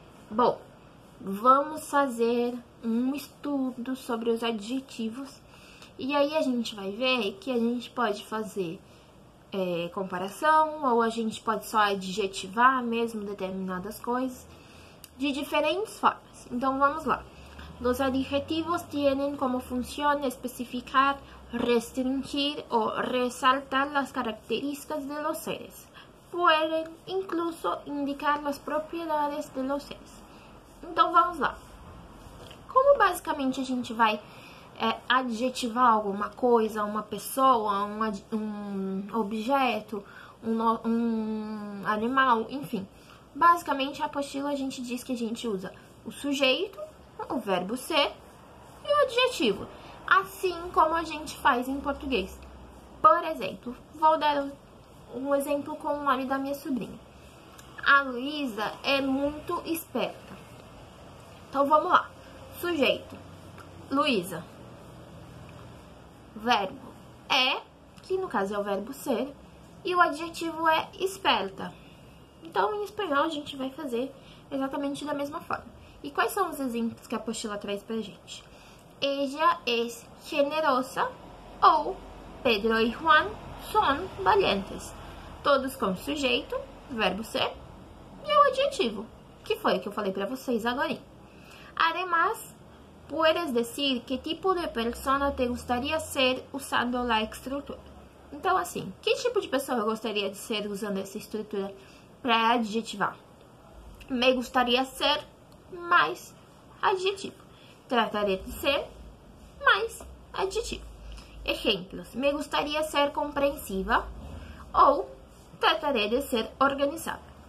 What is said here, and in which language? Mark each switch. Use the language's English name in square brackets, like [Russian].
[Portuguese] Bom, vamos fazer um estudo sobre os adjetivos e aí a gente vai ver que a gente pode fazer comparação ou a gente pode só adjetivar mesmo determinadas coisas de diferentes formas. Então vamos lá. [Spanish] Los adjetivos tienen como función especificar, restringir o resaltar las características de los seres. Pueden incluso indicar las propiedades de los seres. [Portuguese] Então, vamos lá. Como basicamente a gente vai adjetivar alguma coisa, uma pessoa, um objeto, um animal, enfim. Basicamente, a apostila a gente diz que a gente usa o sujeito, o verbo ser e o adjetivo. Assim como a gente faz em português. Por exemplo, vou dar um exemplo com o nome da minha sobrinha. A Luísa é muito esperta. Então, vamos lá. Sujeito. Luísa. Verbo é, que no caso é o verbo ser, e o adjetivo é esperta. Então, em espanhol, a gente vai fazer exatamente da mesma forma. E quais são os exemplos que a apostila traz pra gente? [Spanish] Ella es generosa [Portuguese] ou [Spanish] Pedro e Juan son valientes. [Portuguese] Todos com sujeito, verbo ser, e o adjetivo, que foi o que eu falei pra vocês agora. [Spanish] Además, puedes decir que tipo de persona te gustaría ser usando la estrutura. [Portuguese] Então, assim, que tipo de pessoa eu gostaria de ser usando essa estrutura para adjetivar? [Spanish] Me gustaría ser mais adjetivo. Trataré de ser mais adjetivo. Exemplos: me gustaría ser compreensiva ou trataré de ser organizada.